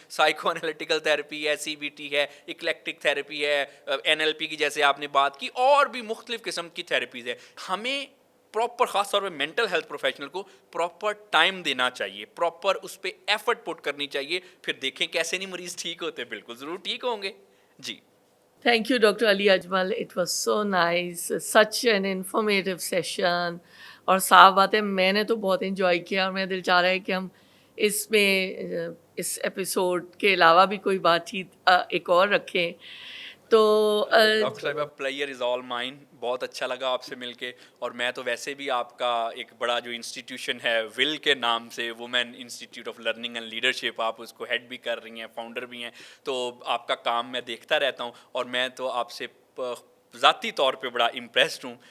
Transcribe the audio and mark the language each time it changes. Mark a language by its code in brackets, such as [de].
[ur] Psycho analytical therapy ہے, C B T ہے, eclectic therapy ہے, این ایل پی کی جیسے آپ نے بات کی, اور بھی مختلف قسم کی تھیراپیز ہے. ہمیں پراپر, خاص طور پہ مینٹل ہیلتھ پروفیشنل کو پراپر ٹائم دینا چاہیے, پراپر اس پہ ایفرٹ پٹ کرنی چاہیے. پھر دیکھیں کیسے نہیں مریض ٹھیک ہوتے, بالکل ضرور ٹھیک ہوں گے. جی [en] Thank you, Dr. Ali Ajmal. It was so nice, such an informative session. [ur] اور صاف بات ہے, میں نے تو بہت انجوائے کیا, اور میرا دل چاہ رہا ہے کہ ہم اس میں اس ایپیسوڈ کے علاوہ بھی کوئی بات چیت ایک اور رکھیں. تو ڈاکٹر صاحبہ, [en] Player is all mine. [ur] بہت اچھا لگا آپ سے مل کے, اور میں تو ویسے بھی آپ کا ایک بڑا جو انسٹیٹیوشن ہے ول کے نام سے, women institute of learning and leadership, آپ اس کو ہیڈ بھی کر رہی ہیں, فاؤنڈر بھی ہیں, تو آپ کا کام میں دیکھتا رہتا ہوں, اور میں تو آپ سے ذاتی طور پہ بڑا امپریسڈ ہوں.